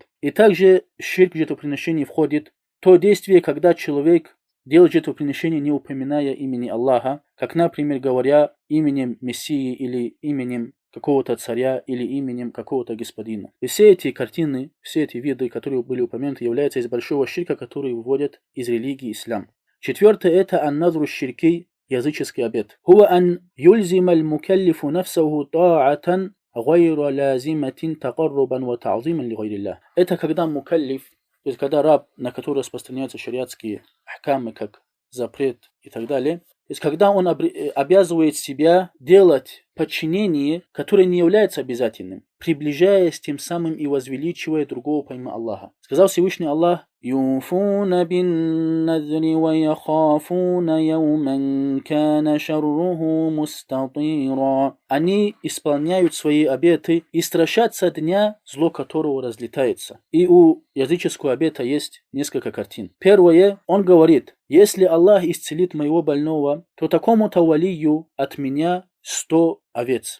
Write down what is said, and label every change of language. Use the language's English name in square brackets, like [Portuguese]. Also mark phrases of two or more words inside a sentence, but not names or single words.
[Russian] И также ширк в жертвоприношении входит то действие, когда человек делает жертвоприношение, не упоминая имени Аллаха, как, например, говоря именем Мессии или именем какого-то царя или именем какого-то господина. И все эти картины, все эти виды, которые были упомянуты, являются из большого ширка, который выводят из религии ислам. Четвертое – это [Arabic] النذر الشركي, [Russian] языческий обет. [Arabic] هو أن يلزم المكلف نفسه طاعة غير لازمة تقربا وتعظيما لغير الله. [Russian] Это когда мукаллиф, то есть когда раб, на который распространяются шариатские ахкамы, как запрет и так далее, то есть когда он обязывает себя делать подчинение, которое не является обязательным, приближаясь тем самым и возвеличивая другого помимо Аллаха. Сказал Всевышний Аллах: [Arabic] «يوفون بالنذر ويخافون يوما كان شره مستطيرا». [Russian] Они исполняют свои обеты и страшатся дня, зло которого разлетается. И у языческого обета есть несколько картин. Первое, он говорит: если Аллах исцелит моего больного, то такому-то валию от меня 100 овец.